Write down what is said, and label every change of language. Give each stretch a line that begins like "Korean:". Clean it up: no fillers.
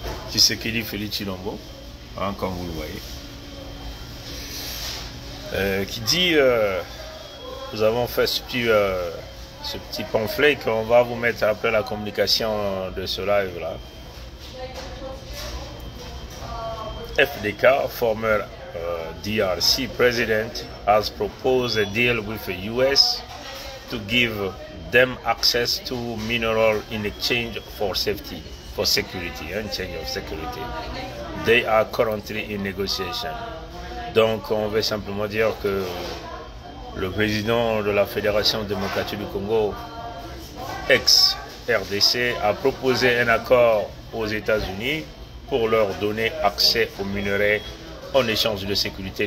French: Tshisekedi Félix Tshilombo, hein, comme vous le voyez. Qui dit, nous avons fait ce petit pamphlet qu'on va vous mettre après la communication de ce live là.
English: FDK, former DRC president, has proposed a deal with the US to give them access to mineral in exchange for safety, for security, in exchange of security. They are currently in negotiation.
French: Donc on veut simplement dire que le président de la Fédération démocratique du Congo, ex-RDC, a proposé un accord aux États-Unis pour leur donner accès aux minerais en échange de sécurité.